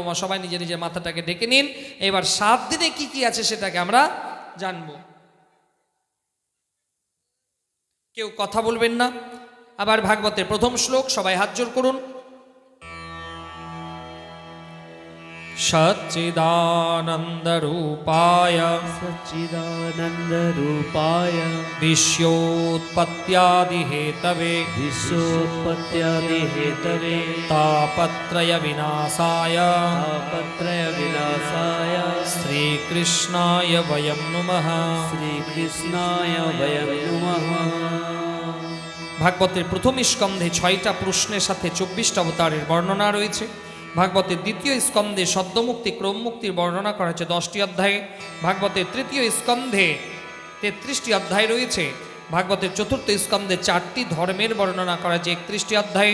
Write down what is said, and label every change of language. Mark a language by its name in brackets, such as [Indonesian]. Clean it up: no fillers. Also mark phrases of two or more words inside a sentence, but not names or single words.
[Bangla] সবাই নিজের নিজের মাথাটাকে ডেকে নিন। এবার 7 দিনে কি কি আছে সেটাকে আমরা জানবো। কেউ কথা বলবেন না। আবার ভাগবতের প্রথম শ্লোক, সবাই হাত জোড় করুন। [Sanskrit] সচ্চিদানন্দরূপায় सच्चिदानन्दरूपाय विश्योत्पत्त्यादिहेतवे विश्वोत्पत्त्यादिहेतवे तापत्रय विनाशाय तापत्रयविनाशाय श्रीकृष्णाय वयं नुमः। श्रीकृष्णाय वयं नुमः। [Bangla] ভাগবতের প্রথম স্কন্ধে 6টা প্রশ্নের সাথে 24টা অবতারের বর্ণনা রয়েছে। ভাগবতের দ্বিতীয় স্কন্ধে সদ্যমুক্তি ক্রমমুক্তির বর্ণনা করা হয়েছে 10টি অধ্যায়ে। ভাগবতের তৃতীয় স্কন্ধে 33টি অধ্যায় রয়েছে। ভাগবতের চতুর্থ স্কন্ধে 4টি ধর্মের বর্ণনা করা হয়েছে 31টি অধ্যায়ে।